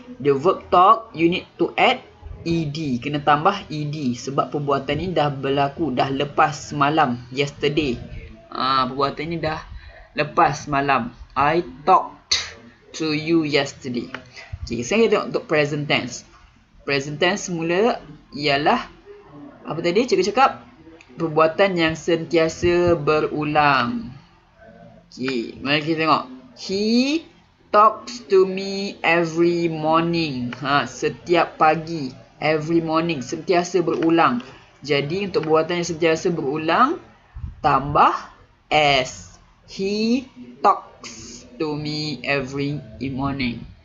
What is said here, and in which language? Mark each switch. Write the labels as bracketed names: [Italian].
[English] The verb talk, you need to add ed. [Malay] Kena tambah ed sebab perbuatan ni dah berlaku, dah lepas semalam, yesterday. Perbuatan ni dah lepas semalam. [English] I talked to you yesterday. [Malay] Okay, saya tengok untuk present tense. Present tense semula ialah apa tadi cikgu cakap? Perbuatan yang sentiasa berulang. Okay, mari kita tengok. [English] He talks to me every morning. [Malay] Setiap pagi. [English] Every morning. [Malay] Sentiasa berulang. Jadi untuk perbuatan yang sentiasa berulang, tambah s. [English] He talks to me every morning.